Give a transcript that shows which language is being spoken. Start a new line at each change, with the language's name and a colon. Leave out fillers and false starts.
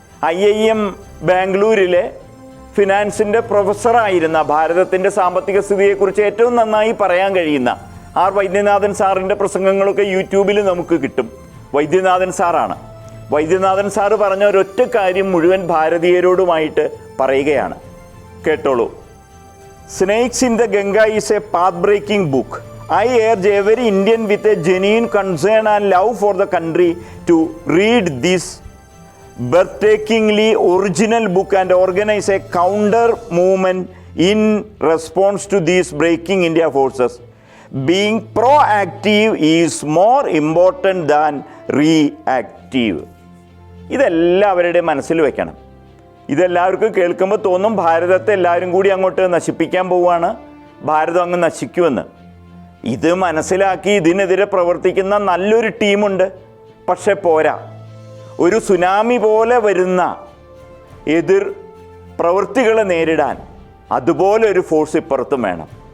Malayalam: IIM ബാംഗ്ലൂരിലെ ഫിനാൻസിൻ്റെ പ്രൊഫസറായിരുന്ന, ഭാരതത്തിൻ്റെ സാമ്പത്തിക സ്ഥിതിയെക്കുറിച്ച് ഏറ്റവും നന്നായി പറയാൻ കഴിയുന്ന ആർ വൈദ്യനാഥൻ സാറിൻ്റെ പ്രസംഗങ്ങളൊക്കെ യൂട്യൂബിൽ നമുക്ക് കിട്ടും. വൈദ്യനാഥൻ സാറാണ്. വൈദ്യനാഥൻ സാറ് പറഞ്ഞ ഒരൊറ്റ കാര്യം മുഴുവൻ ഭാരതീയരോടുമായിട്ട് പറയുകയാണ്, കേട്ടോളൂ.
English: Snakes in the Ganga is a path breaking book. I urge every Indian with a genuine concern and love for the country to read this breathtakingly original book and organize a counter movement in response to these breaking India forces. Being proactive is more important than reactive.
Malayalam: ഇതെല്ലാവരുടെ മനസ്സിൽ വെക്കണം. ഇതെല്ലാവർക്കും കേൾക്കുമ്പോൾ തോന്നും ഭാരതത്തെ എല്ലാവരും കൂടി അങ്ങോട്ട് നശിപ്പിക്കാൻ പോവുകയാണ്, ഭാരതം അങ്ങ് നശിക്കുമെന്ന്. ഇത് മനസ്സിലാക്കി ഇതിനെതിരെ പ്രവർത്തിക്കുന്ന നല്ലൊരു ടീമുണ്ട്. പക്ഷെ പോരാ. ഒരു സുനാമി പോലെ വരുന്ന എതിർ പ്രവൃത്തികളെ നേരിടാൻ അതുപോലെ ഒരു ഫോഴ്സ് ഇപ്പുറത്തും വേണം.